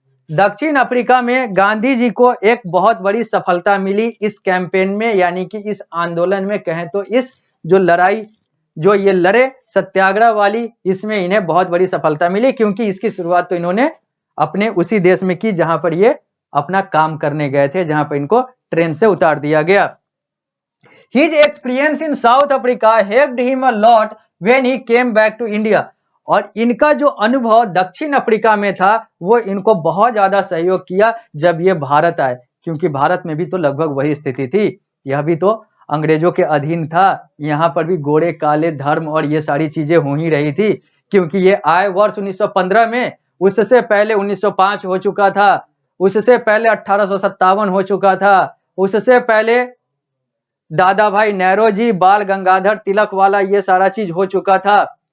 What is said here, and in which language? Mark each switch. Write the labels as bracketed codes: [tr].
[hi] दक्षिण अफ्रीका में गांधी जी को एक बहुत बड़ी सफलता मिली इस कैंपेन में, यानी कि इस आंदोलन में। कहें तो इस जो लड़ाई जो ये लड़े सत्याग्रह वाली, इसमें इन्हें बहुत बड़ी सफलता मिली, क्योंकि इसकी शुरुआत तो इन्होंने अपने उसी देश में की जहां पर ये अपना काम करने गए थे, जहां पर इनको ट्रेन से उतार दिया गया। [en] His experience in South Africa helped him a lot when he came back to India. [hi] और इनका जो अनुभव दक्षिण अफ्रीका में था वो इनको बहुत ज्यादा सहयोग किया जब ये भारत आए, क्योंकि भारत में भी तो लगभग वही स्थिति थी, यह भी तो अंग्रेजों के अधीन था, यहाँ पर भी गोरे काले धर्म और ये सारी चीजें हो ही रही थी, क्योंकि ये आए वर्ष 1915 में, उससे पहले 1905 हो चुका था, उससे पहले 1857 हो चुका था, उससे पहले दादा भाई नेहरू बाल गंगाधर तिलक वाला ये सारा चीज हो चुका था।